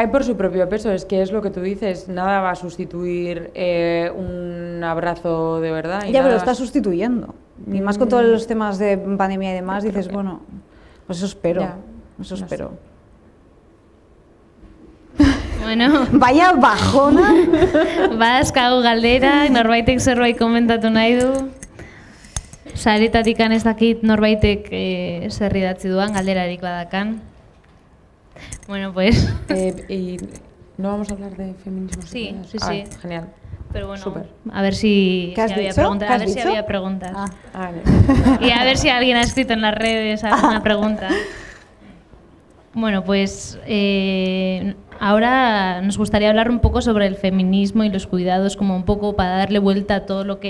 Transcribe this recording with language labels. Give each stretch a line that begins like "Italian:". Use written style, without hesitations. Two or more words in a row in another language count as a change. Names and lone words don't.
Spanish: cae por su propio peso, es que es lo que tú dices, nada va a sustituir un abrazo de verdad. Y Ya, nada pero lo va- está sustituyendo. Y más con todos los temas de pandemia y demás, dices, bueno, pues eso espero, Ya, eso no espero. Bueno, Vaya bajona.
Basque: bazkau galdera, norbaitek zerbait komentatu nahi du. Saretatik ez dakit norbaitek zer idatzi duan, galderarik badakan.
Spanish: Bueno, pues... y no vamos a hablar de feminismo. Sí, sexual? sí, Ah, sí. Genial. Pero bueno, Súper. a ver si, ¿Qué has había dicho? preguntas. ¿Qué A has ver si dicho? había preguntas. Ah. Ah, vale. Y a ver si alguien ha escrito en las redes alguna pregunta. Bueno, pues ahora nos gustaría hablar un poco sobre el feminismo y los cuidados, como un poco para darle vuelta a todo lo que...